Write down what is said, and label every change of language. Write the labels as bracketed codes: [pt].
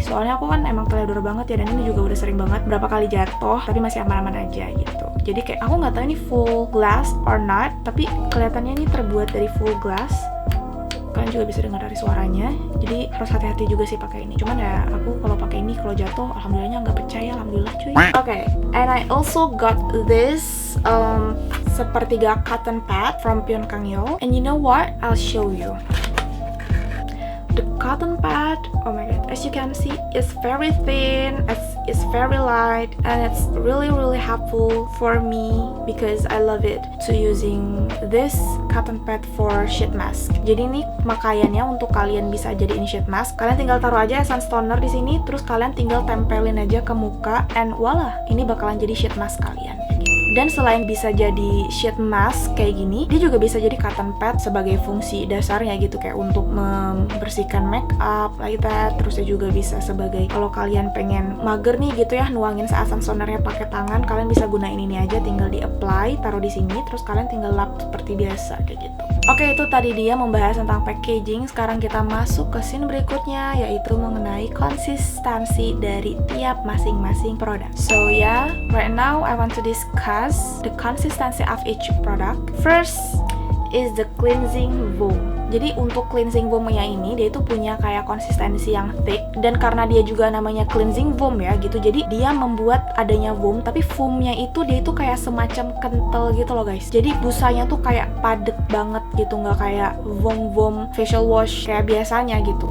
[id] Soalnya aku kan emang teledor banget ya, dan ini juga udah sering banget berapa kali jatuh, tapi masih aman-aman aja gitu. Jadi kayak aku nggak tahu ini [en] full glass or not, [id] tapi kelihatannya ini terbuat dari full glass. Kalian juga bisa dengar dari suaranya. Jadi harus hati-hati juga sih pakai ini. Cuman ya aku kalau pakai ini kalau jatuh, alhamdulillahnya nggak pecah ya, alhamdulillah cuy. [en] Oke, and I also got this sepertiga cotton pad from Pyeongkangyeol. And you know what? I'll show you. The cotton pad, oh my god, as you can see, it's very thin, it's very light, and it's really helpful for me because I love it to using this cotton pad for sheet mask. [id] Jadi ini makaiannya untuk kalian bisa jadiin sheet mask. Kalian tinggal taruh aja essence toner di sini, terus kalian tinggal tempelin aja ke muka, [en] and voila, [id] ini bakalan jadi sheet mask kalian. Dan selain bisa jadi sheet mask kayak gini, dia juga bisa jadi cotton pad sebagai fungsi dasarnya gitu, kayak untuk membersihkan makeup [en] like that. [id] Terus dia juga bisa sebagai kalau kalian pengen mager nih gitu ya, nuangin essence tonernya pakai tangan, kalian bisa gunain ini aja, tinggal di apply, taruh di sini, terus kalian tinggal lap seperti biasa kayak gitu. Oke, itu tadi dia membahas tentang packaging. Sekarang kita masuk ke scene berikutnya, yaitu mengenai konsistensi dari tiap masing-masing produk. [en] So yeah, right now I want to discuss the consistency of each product. First is the cleansing foam. [id] Jadi untuk cleansing foamnya ini dia itu punya kayak konsistensi yang thick, dan karena dia juga namanya cleansing foam ya gitu, jadi dia membuat adanya foam, tapi foamnya itu dia itu kayak semacam kental gitu loh guys. Jadi busanya tuh kayak padet banget gitu, nggak kayak foam facial wash kayak biasanya gitu.